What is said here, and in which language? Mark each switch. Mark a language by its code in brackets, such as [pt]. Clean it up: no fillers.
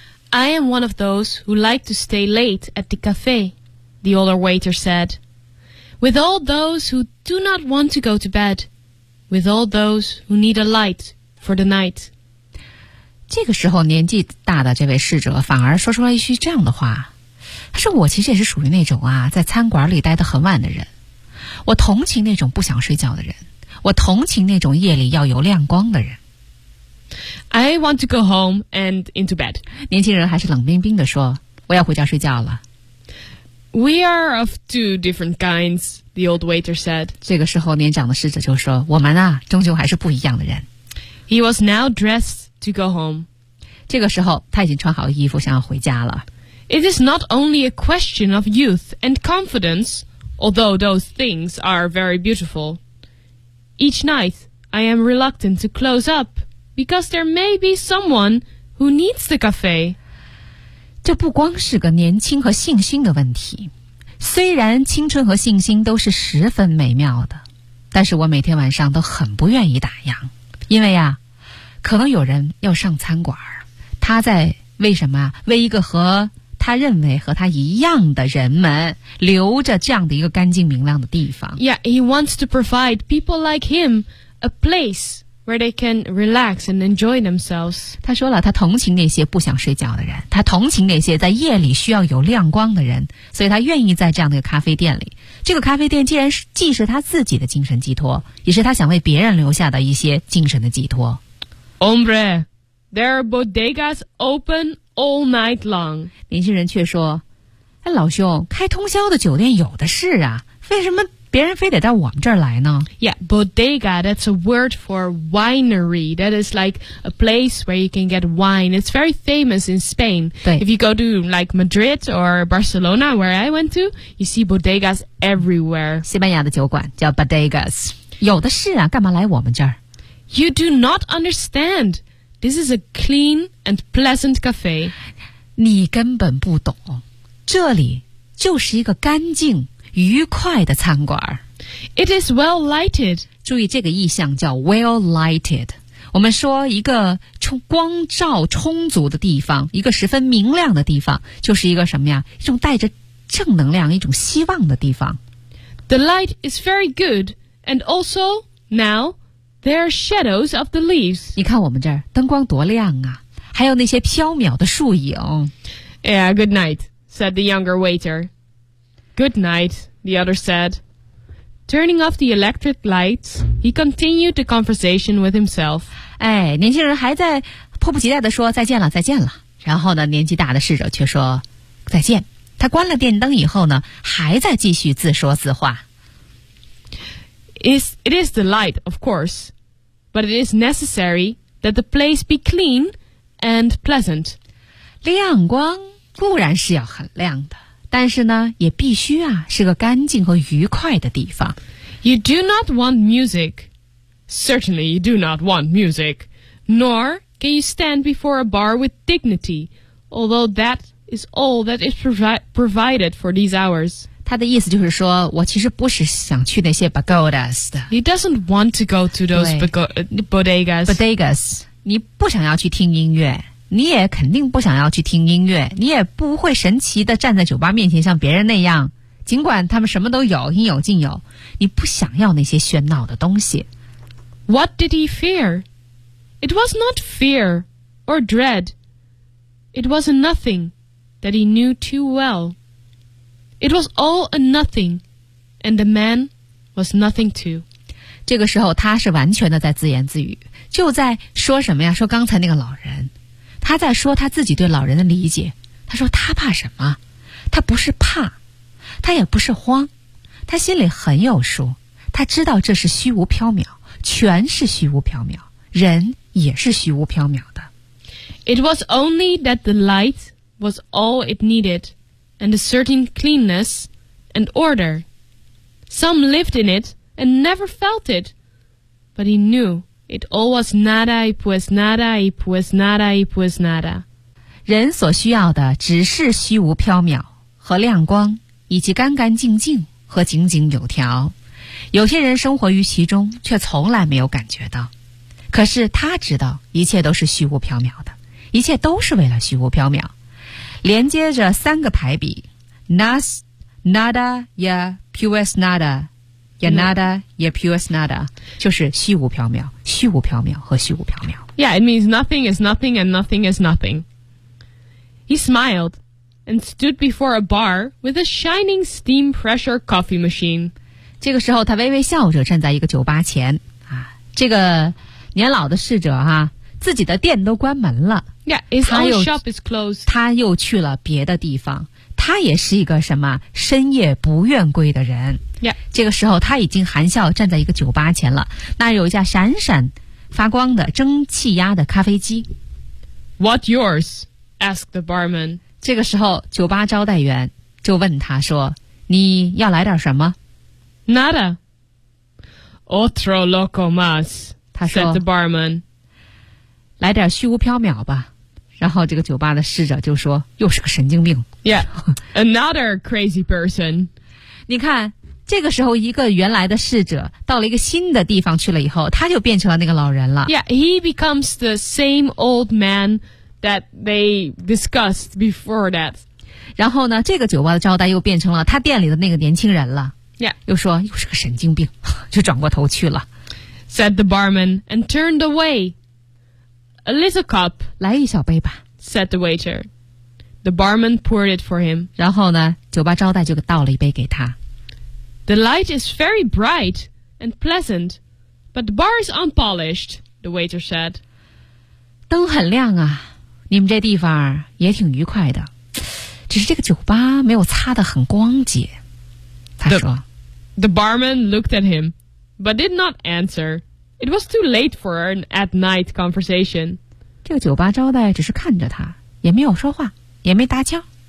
[en] I am one of those who like to stay late at the cafe, the older waiter said. With all those who do not want to go to bed, with all those who need a light for the night. [zh] 这个时候年纪大的这位侍者反而说出了一句这样的话。他说我其实也是属于那种啊，在餐馆里待得很晚的人。我同情那种不想睡觉的人。我同情那种夜里要有亮光的人。 [en] I want to go home and into bed. [zh] 年轻人还是冷冰冰地说，我要回家睡觉了。 [en] We are of two different kinds, the old waiter said. [zh] 这个时候年长的侍者就说，我们啊，终究还是不一样的人。 [en] He was now dressed to go home. [zh] 这个时候他已经穿好衣服想要回家了。 [en] It is not only a question of youth and confidence, although those things are very beautiful. Each night, I am reluctant to close up. Because there may be someone who needs the cafe. [zh] 这不光是个年轻和信心的问题。虽然青春和信心都是十分美妙的，但是我每天晚上都很不愿意打烊，因为啊，可能有人要上餐馆，他在为什么？为一个和他认为和他一样的人们留着这样的一个干净明亮的地方。 [en] Yeah, he wants to provide people like him a place. Where they can relax and enjoy themselves. [zh] 他说了，他同情那些不想睡觉的人，他同情那些在夜里需要有亮光的人，所以他愿意在这样的咖啡店里。这个咖啡店既是他自己的精神寄托，也是他想为别人留下的一些精神的寄托。 [en] Hombre, there are bodegas open all night long. [zh] 年轻人却说，哎，老兄，开通宵的酒店有的是啊，为什么？别人非得到我们这儿来呢 [en] Yeah, bodega, that's a word for winery. That is like a place where you can get wine. It's very famous in Spain. If you go to like Madrid or Barcelona, where I went to, you see bodegas everywhere. [zh] 西班牙的酒馆叫 bodegas. 有的是啊，干嘛来我们这儿 [en] You do not understand. This is a clean and pleasant cafe. [zh] 你根本不懂，这里就是一个干净愉快的餐馆。 [en] It is well lighted. [zh] 注意这个意象叫 [en] well lighted。 [zh] 我们说一个光照充足的地方，一个十分明亮的地方，就是一个什么呀？一种带着正能量、一种希望的地方。 [en] The light is very good, and also now there are shadows of the leaves. [zh] 你看我们这儿灯光多亮啊，还有那些飘渺的树影。 [en] Yeah, good night, said the younger waiter. Good night, the other said. Turning off the electric lights, he continued the conversation with himself. [zh] 哎，年轻人还在迫不及待地说再见了，再见了。然后呢，年纪大的侍者却说再见。他关了电灯以后呢，还在继续自说自话。 [en] It is the light, of course, but it is necessary that the place be clean and pleasant. [zh] 亮光固然是要很亮的。但是呢，也必须啊，是个干净和愉快的地方。 [en] You do not want music. Certainly, you do not want music. Nor can you stand before a bar with dignity, although that is all that is provided for these hours. [zh] 他的意思就是说，我其实不是想去那些 bodegas 的。 [en] He doesn't want to go to those bodegas. [zh] Bodegas, 你不想要去听音乐。你也肯定不想要去听音乐，你也不会神奇地站在酒吧面前像别人那样，尽管他们什么都有，应有尽有，你不想要那些喧闹的东西。 [en] What did he fear? It was not fear or dread. It was a nothing that he knew too well. It was all a nothing, and the man was nothing too. [zh] 这个时候他是完全的在自言自语，就在说什么呀？说刚才那个老人。他在说他自己对老人的理解，他说他怕什么？他不是怕，他也不是慌，他心里很有数，他知道这是虚无缥缈，全是虚无缥缈，人也是虚无缥缈的。 [en] It was only that the light was all it needed, and a certain cleanness and order. Some lived in it and never felt it, but he knew. It all was nada, it was nada, it was nada, it was nada. [zh] 人所需要的只是虚无缥缈和亮光，以及干干净净和井井有条。有些人生活于其中，却从来没有感觉到。可是他知道，一切都是虚无缥缈的，一切都是为了虚无缥缈。连接着三个排比 ： [es] nas, nada, ya, pues nada。 Ya nada, ya pues nada, [zh] 就是虚无缥缈，虚无缥缈和虚无缥缈。 [en] Yeah, it means nothing is nothing and nothing is nothing. He smiled and stood before a bar with a shining steam pressure coffee machine. [zh] 这个时候他微微笑着站在一个酒吧前。啊，这个年老的侍者啊，自己的店都关门了。 [en] Yeah, his own shop is closed. [zh] 他又去了别的地方。他也是一个什么深夜不愿归的人。 [en] Yeah. [zh] 这个时候他已经含笑站在一个酒吧前了，那有一架闪闪发光的蒸汽压的咖啡机。 [en] What yours? Asked the barman. [zh] 这个时候酒吧招待员就问他说，你要来点什么？ [es] Nada. Otro loco más. [zh] 他说 [en] said the barman. [zh] 来点虚无缥缈吧。然后这个酒吧的侍者就说，又是个神经病。 [en] Yeah, another crazy person. [zh] 你看，这个时候一个原来的侍者到了一个新的地方去了以后，他就变成了那个老人了。 [en] Yeah, he becomes the same old man that they discussed before that. [zh] 然后呢，这个酒吧的招待又变成了他店里的那个年轻人了。 [en] Yeah. [zh] 又说，又是个神经病，就转过头去了。 [en] Said the barman and turned away. A little cup. [zh] 来一小杯吧 [en] said the waiter. The barman poured it for him. [zh] 然后呢，酒吧招待就倒了一杯给他。 [en] The light is very bright and pleasant, but the bar is unpolished, the waiter said. [zh] 灯很亮啊，你们这地方也挺愉快的，只是这个酒吧没有擦得很光洁。他说 [en] the, The barman looked at him, but did not answer. It was too late for an at-night conversation. [zh] 这个酒吧招待只是看着他，也没有说话，也没搭腔。